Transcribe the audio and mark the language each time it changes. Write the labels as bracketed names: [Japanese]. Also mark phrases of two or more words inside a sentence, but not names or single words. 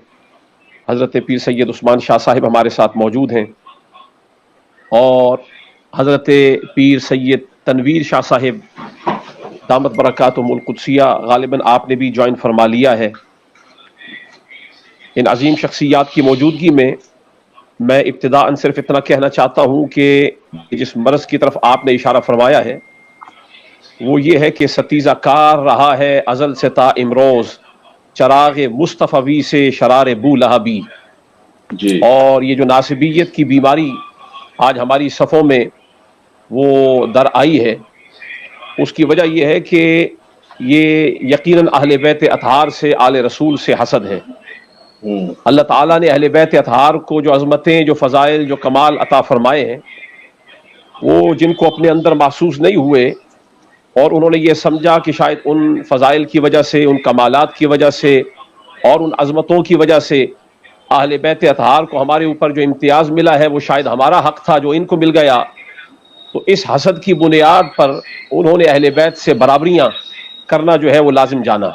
[Urdu] حضرت پیر سید عثمان شاہ صاحب ہمارے ساتھ موجود ہیں، اور حضرت پیر سید تنویر شاہ صاحب [Arabic] دامت برکاتہم القدسیہ [Urdu] غالباً آپ نے بھی جوائن فرما لیا ہے۔ ان عظیم شخصیات کی موجودگی میں میں ابتداءً صرف اتنا کہنا چاہتا ہوں کہ جس مرض کی طرف آپ نے اشارہ فرمایا ہے وہ یہ ہے کہ ستیزہ کار رہا ہے ازل سے تا امروز، چراغ مصطفی سے شرار بو لہبی۔ جی۔ اور یہ جو ناسبیت کی بیماری آج ہماری صفوں میں وہ در آئی ہے، اس کی وجہ یہ ہے کہ یہ یقیناً اہل بیت اطہار سے، آل رسول سے حسد ہے۔ اللہ تعالیٰ نے اہل بیت اطہار کو جو عظمتیں، جو فضائل، جو کمال عطا فرمائے ہیں، وہ جن کو اپنے اندر محسوس نہیں ہوئے اور انہوں نے یہ سمجھا کہ شاید ان فضائل کی وجہ سے، ان کمالات کی وجہ سے اور ان عظمتوں کی وجہ سے اہل بیت اطہار کو ہمارے اوپر جو امتیاز ملا ہے وہ شاید ہمارا حق تھا جو ان کو مل گیا، تو اس حسد کی بنیاد پر انہوں نے اہل بیت سے برابریاں کرنا جو ہے وہ لازم جانا۔